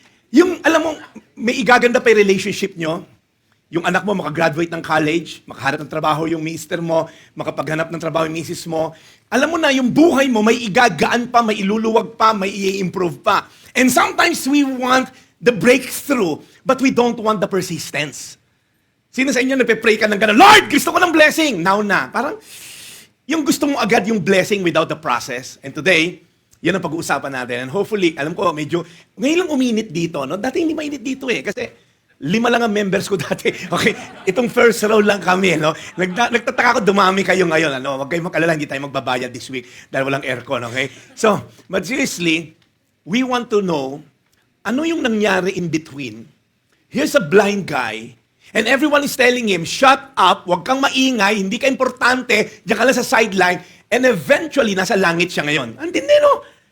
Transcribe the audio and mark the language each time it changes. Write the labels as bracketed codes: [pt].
[tl] Yung, alam mo, may igaganda pa yung relationship nyo. Yung anak mo makagraduate ng college, makahanap ng trabaho yung mister mo, makapaghanap ng trabaho yung misis mo. Alam mo na, yung buhay mo may igagaan pa, may iluluwag pa, may i-improve pa. [en] And sometimes we want the breakthrough, but we don't want the persistence. [tl] Sino sa inyo nagpe-pray ka ng gano'n, Lord, gusto ko ng blessing! Now na. Parang, yung gusto mo agad yung blessing [en] without the process. [tl] And today, yan ang pag-uusapan natin. And hopefully, alam ko, medyo, ngayon lang uminit dito, no? Dati hindi mainit dito eh. Kasi 5 lang ang members ko dati. Okay, itong first row lang kami, no? Nagtataka ko, dumami kayo ngayon, ano? Huwag kayong makalala, hindi tayo magbabayad [en] this week [tl] dahil walang aircon, okay? [en] So, but seriously, we want to know, [tl] ano yung nangyari [en] in between? Here's a blind guy, and everyone is telling him, shut up, [tl] huwag kang maingay, hindi ka importante, diyan ka lang sa sideline, [en] and eventually, [tl] nasa langit siya ngayon. Andin din, no?